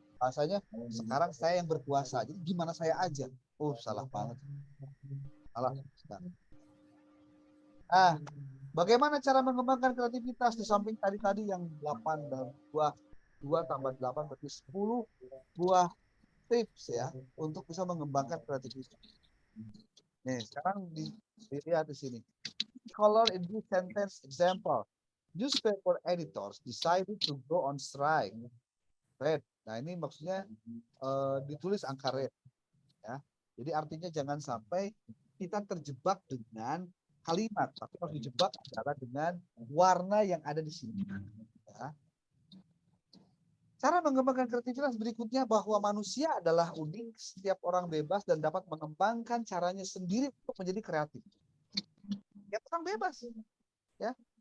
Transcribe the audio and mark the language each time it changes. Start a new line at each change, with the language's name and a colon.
Indonesian: Bahasanya sekarang saya yang berkuasa, jadi gimana saya aja. Oh, salah banget. Salah. Nah, bagaimana cara mengembangkan kreativitas di samping tadi yang 8 dan 2 tambah 8 berarti 10 buah tips ya untuk bisa mengembangkan kreativitas. Nih, sekarang dilihat di sini.
English: Color in this sentence example. Newspaper editors decided to go on strike. Red.
Indonesian: Nah, ini maksudnya ditulis angka red. Ya. Jadi artinya jangan sampai kita terjebak dengan kalimat, tapi harus dijebak adalah dengan warna yang ada di sini. Ya. Cara mengembangkan kreativitas berikutnya bahwa manusia adalah unik, setiap orang bebas dan dapat mengembangkan caranya sendiri untuk menjadi kreatif. Ya, orang bebas. Ya.